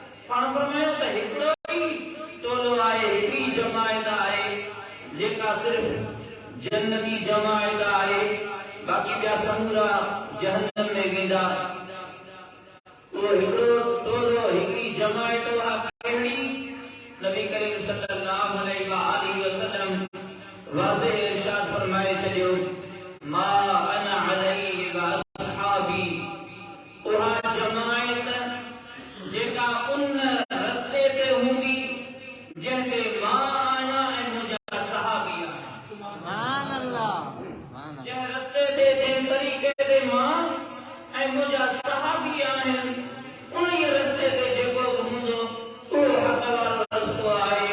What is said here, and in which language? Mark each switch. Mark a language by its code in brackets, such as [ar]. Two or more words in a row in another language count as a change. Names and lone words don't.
[sd] पाण फरमायो त हिकड़ो ही टोलो आहे, हिकड़ी जमायत आहे जेका सिर्फ जन्नती जमायत आहे, बाकी ॿिया समूरा जहन्नम में वेंदा। वो हिकड़ो टोलो हिकड़ी जमायत आहे कहिड़ी? नबी करीम [ar] صلى الله عليه وسلم [sd] वाज़ेह इरशाद फरमाए छॾियो, [ar] ما أنا عليه وأصحابي, [sd] उहा जमायत जेका उन रस्ते ते हूंदी जंहिं ते मां आहियां ऐं मुंहिंजा सहाबी आहिनि। [ar] سبحان الله. [sd] जंहिं रस्ते ते, जंहिं तरीक़े ते मां ऐं मुंहिंजा सहाबी आहिनि, उन ई रस्ते ते जेको बि हूंदो उहो हक़ वारो रस्तो आहे।